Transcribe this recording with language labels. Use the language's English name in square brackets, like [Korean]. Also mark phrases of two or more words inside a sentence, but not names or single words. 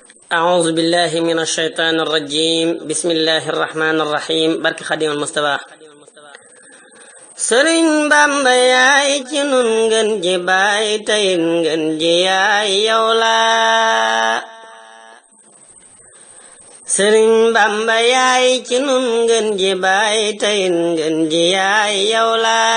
[Arabic] أعوذ بالله من الشيطان الرجيم بسم الله الرحمن الرحيم [Wolof] barke Xaadimal Mustafa Sëriñ Bamba yaay ci nun ngeen ji baay tey ngeen ji yaay yow la Sëriñ Bamba yaay ci nun ngeen ji baay tey ngeen ji yaay yow la